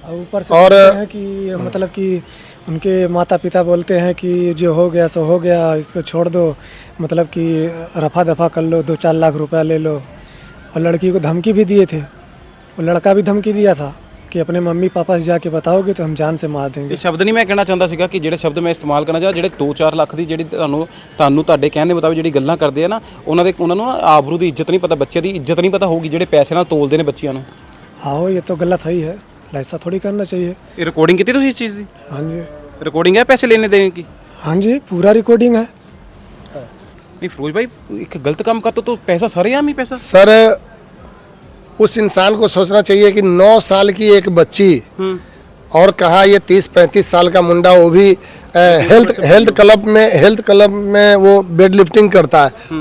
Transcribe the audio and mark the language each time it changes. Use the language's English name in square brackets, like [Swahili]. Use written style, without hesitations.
[Hindi] ऊपर से और है कि मतलब कि उनके माता पिता बोलते हैं कि जो हो गया सो हो गया, इसको छोड़ दो, मतलब कि रफा दफा कर लो, 2-4 लाख रुपया ले लो। और लड़की को धमकी भी दिए थे, वो लड़का भी धमकी दिया था कि अपने मम्मी पापा से जाके बताओगे तो हम जान से मार देंगे। [Punjabi] ਇਹ ਸ਼ਬਦ ਨਹੀਂ ਮੈਂ ਕਹਿਣਾ ਚਾਹੁੰਦਾ ਸੀਗਾ ਕਿ ਜਿਹੜੇ ਸ਼ਬਦ ਮੈਂ ਇਸਤੇਮਾਲ ਕਰਨਾ ਚਾਹ ਜਿਹੜੇ 2-4 ਲੱਖ ਦੀ ਜਿਹੜੀ ਤੁਹਾਨੂੰ ਤੁਹਾਡੇ ਕਹਿਣ ਦੇ ਮੁਤਾਬਿਕ ਜਿਹੜੀ ਗੱਲਾਂ ਕਰਦੇ ਆ ਨਾ, ਉਹਨਾਂ ਨੂੰ ਨਾ ਆਬਰੂ ਦੀ ਇੱਜ਼ਤ ਨਹੀਂ ਪਤਾ, ਬੱਚੇ ਦੀ ਇੱਜ਼ਤ ਨਹੀਂ ਪਤਾ ਹੋਊਗੀ ਜਿਹੜੇ ਪੈਸੇ ਨਾਲ ਤੋਲਦੇ ਨੇ ਬੱਚਿਆਂ ਨੂੰ। [Hindi] हाँ ये तो गलत है ही है, ऐसा थोड़ी करना चाहिए। [Punjabi] ਇਹ ਰਿਕਾਰਡਿੰਗ ਕੀਤੀ ਤੁਸੀਂ ਇਸ ਚੀਜ਼ ਦੀ? [Hindi] हाँ जी। [Punjabi] ਰਿਕਾਰਡਿੰग ਹੈ ਪੈਸੇ लेने देने की? [Hindi] हाँ जी पूरा रिकॉर्डिंग है। नहीं फिरोज भाई एक गलत काम करते तो पैसा सरेआम ही पैसा। सर उस इंसान को सोचना चाहिए कि 9 साल की एक बच्ची और कहा ये 30-35 साल का मुंडा, वो भी हेल्थ क्लब में वो वेट लिफ्टिंग करता है।